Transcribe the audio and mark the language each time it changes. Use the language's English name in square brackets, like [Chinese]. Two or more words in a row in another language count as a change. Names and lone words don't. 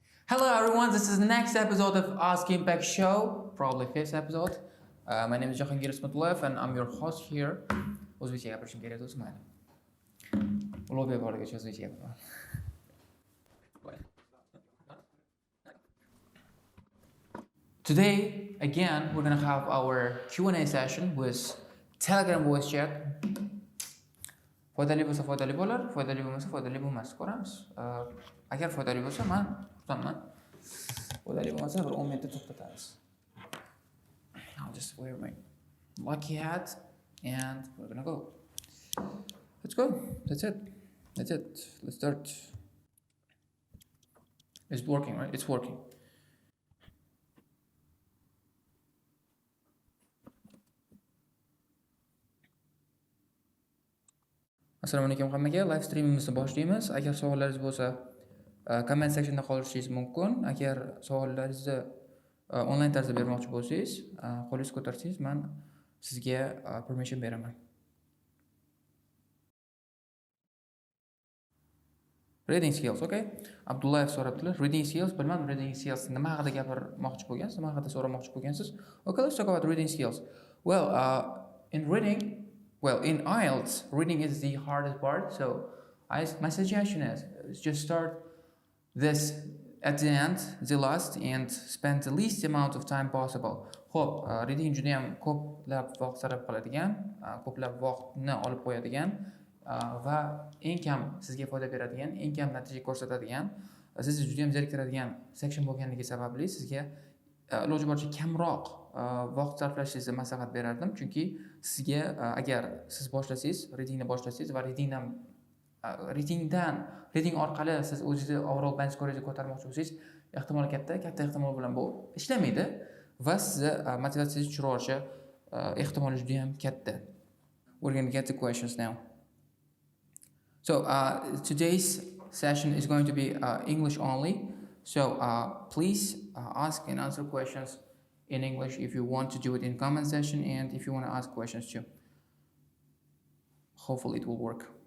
[English] Hello everyone, this is the next episode of Ask Impact Show, probably fifth episode. My name is Kirish and I'm your host here. [Uzbek] O'zbekcha gapirishim kerak do'st, mayli. Ulug'bek borigacha o'zbekcha gapiraman. [English] Today, again, we're gonna have our Q&A session with Telegram voice chat. [Uzbek] Foydali bo'lsa foydali bo'lar, foydali bo'lmasa foydali bo'lmas, ko'ramiz. Agar foydali bo'lsa, men xursandman. Foydali bo'lmasa bir 10 minutda to'xtatamiz. [English] I'll just wear my lucky hat and we're gonna go. Let's go. That's it. Let's start. It's working, right? It's working. [Uzbek] Assalomu alaykum hammaga. [English] Live streamimizni [Uzbek] boshlaymiz. Agar savollaringiz bo'lsa, [English] comment sectionda [Uzbek] qoldirishingiz mumkin. Agar savollaringizni onlayn tarzda bermoqchi bo'lsangiz, qo'lingizni ko'tarsangiz, men sizga permission beraman. [English] Reading skills, okay? [Uzbek] Abdullayev so'rabdilar. [English] Reading skills, [Uzbek] bilmadim [English] reading skills [Uzbek] nima haqida gapirmoqchi bo'lgansiz, nima haqida so'ramoqchi bo'lgansiz. [English] Okay, let's talk about reading skills. Well, in IELTS, reading is the hardest part. So, my suggestion is just start this at the end, the last, and spend the least amount of time possible. [Uzbek] Xo'p, reading judayam ko'plab vaqt sarf qiladigan, ko'plab vaqtni olib qo'yadigan va eng kam sizga foyda beradigan, eng kam natija ko'rsatadigan, sizni judayam zeriktiradigan section bo'lganligi sababli sizga iloji boricha kamroq vaqt sarflashingizni maslahat berardim, chunki sizga agar siz boshlasangiz, readingni boshlasangiz va reading orqali siz o'zingizni [English] overall band scoringizni [Uzbek] ko'tarmoqchi bo'lsangiz, ehtimoli katta ehtimol bilan bu ishlamaydi va sizni motivatsiyangizni tushirib yuborishi ehtimoli juda ham katta. [English] We're going to get the questions now. So today's session is going to be English only. So please ask and answer questions in English if you want to do it in comment section and if you want to ask questions too. Hopefully it will work.